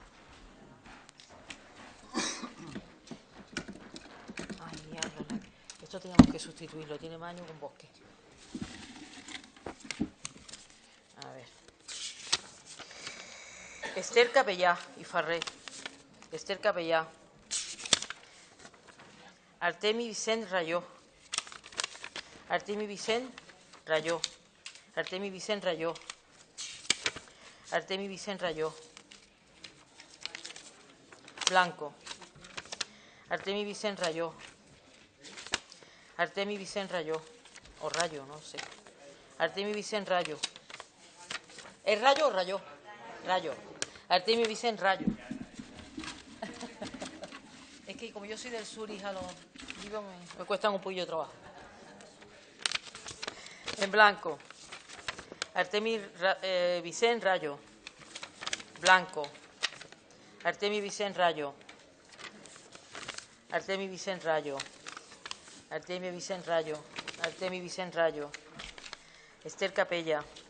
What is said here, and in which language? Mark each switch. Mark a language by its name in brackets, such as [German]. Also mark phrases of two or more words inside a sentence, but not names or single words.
[Spanish] Ay, diablo. Esto teníamos que sustituirlo. Tiene más años que un bosque. A ver. Esther Capellá y Farré. Esther Capellá. Artemi Vicent Rayó. Artemi Vicent Rayó. Artemi Vicent Rayó. Artemi Vicent Rayó. Blanco. Artemi Vicent Rayó. Artemi Vicent Rayó. O Rayo, no sé. Artemi Vicent Rayo. ¿Es Rayo o Rayó? Rayo. Artemi Vicent Rayo. Es que como yo soy del sur, hija, los libros me cuestan un poquillo de trabajo. En blanco. Artemi Vicent Rayo. Blanco. Artemi Vicent Rayo. Artemi Vicent Rayo. Artemi Vicent Rayo. Artemi Vicent Rayo. Esther Capella.